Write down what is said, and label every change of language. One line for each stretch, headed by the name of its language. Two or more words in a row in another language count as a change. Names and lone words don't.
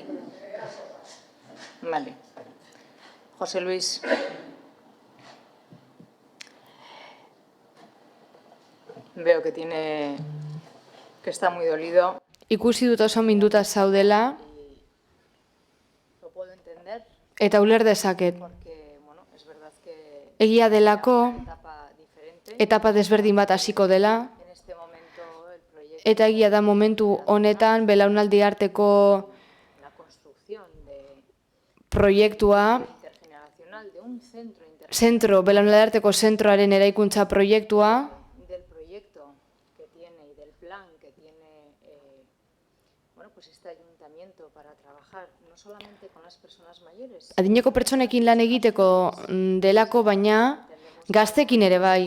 Spanish: Vale. José Luis. Veo que está muy dolido.
Basque: Ikusi dut oso minduta zaudela.
Spanish: Lo puedo entender.
Basque: Eta uler dezaket. Egia delako, etapa desberdin bat hasiko dela. Eta egia da momentu honetan belaunaldi arteko proiektua, belaunaldi arteko zentroaren eraikuntza proiektua, adineko pertsonekin lan egiteko delako, baina gaztekin ere bai.